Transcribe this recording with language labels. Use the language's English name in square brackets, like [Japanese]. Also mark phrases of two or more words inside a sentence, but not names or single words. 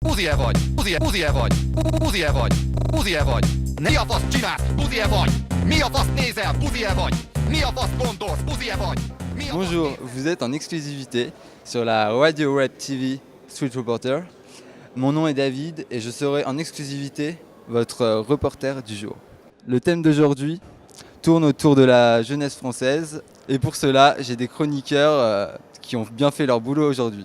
[Hungarian] Buzi-e vagy, buzi-e vagy, buzi-e vagy, buzi-e vagy. Mi a fasz csinálsz, buzi-e vagy? Mi a fasz nézel, buzi-e vagy? Mi a fasz gondolsz, buzi-e vagy? [French] Bonjour, vous êtes en exclusivité sur la Radio Web TV Street Reporter. Mon nom est David et je serai en exclusivité votre reporter du jour. Le thème d'aujourd'hui tourne autour de la jeunesse française et pour cela j'ai des chroniqueurs qui ont bien fait leur boulot aujourd'hui.